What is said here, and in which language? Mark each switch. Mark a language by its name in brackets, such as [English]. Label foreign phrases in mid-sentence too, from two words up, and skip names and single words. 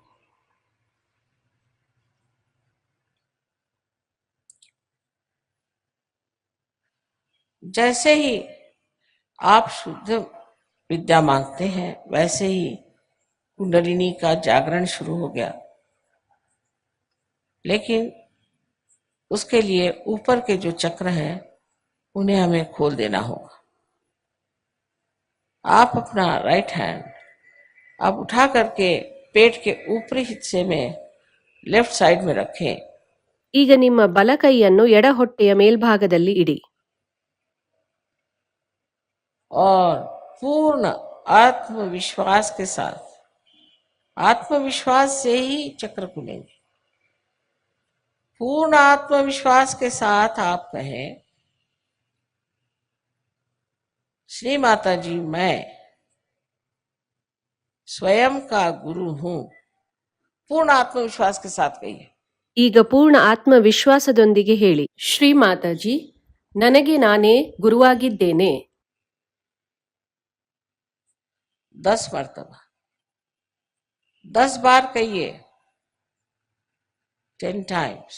[Hindi] जैसे ही आप शुद्ध विद्या मांगते हैं वैसे ही कुंडलिनी का जागरण शुरू हो गया, लेकिन उसके लिए ऊपर के जो चक्र हैं उन्हें हमें खोल देना होगा। आप अपना [English] right hand [Hindi] आप उठा करके पेट के ऊपरी हिस्से में [English] left side [Hindi] में रखें [Kannada] ಈಗ ನಿಮ್ಮ ಬಲ ಕೈಯನ್ನು ಎಡ ಹೊಟ್ಟೆಯ ಮೇಲ್ಭಾಗದಲ್ಲಿ ಇಡಿ. [Hindi] और पूर्ण आत्मविश्वास के साथ, आत्मविश्वास से ही चक्र खुलेंगे। पूर्ण आत्मविश्वास के साथ आप कहें, श्री माता जी मैं स्वयं का गुरु हूं। पूर्ण आत्मविश्वास के साथ कहिए। [Kannada] ಈಗ ಪೂರ್ಣ ಆತ್ಮವಿಶ್ವಾಸದೊಂದಿಗೆ ಹೇಳಿ, ಶ್ರೀ ಮಾತಾಜಿ ನನಗೆ ನಾನೇ ಗುರುವಾಗಿದ್ದೇನೆ. [Hindi] 10 मर्तबा 10 बार कहिए, 10 times।